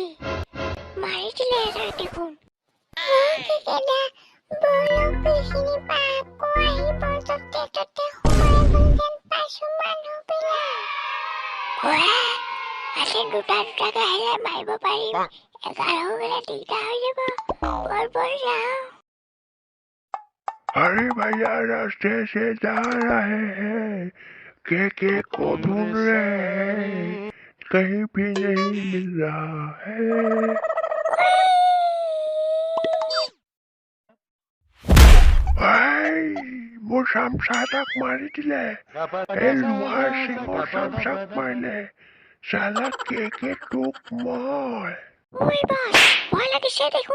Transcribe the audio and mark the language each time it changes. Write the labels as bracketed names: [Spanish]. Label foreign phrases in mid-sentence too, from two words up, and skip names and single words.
[Assamese] মাৰি দিলে এটাক দেখোন। আজি দুটাকে আহিলে মাৰিব পাৰিম। 11 হৈ গ'লে দিগদাৰ হৈ যাব। বল যাওঁ। [Hindi] अरे भैया रास्ते से जा रहे हैं, के को ढूंढ रहे हैं, कहीं भी नहीं मिल रहा है। [Assamese] মোৰ চামচাটাক মাৰি দিলে। লোহাৰ চিঙৰ চামচাক মাৰিলে। চালা কে তোক মই। ভয় লাগিছে দেখোন।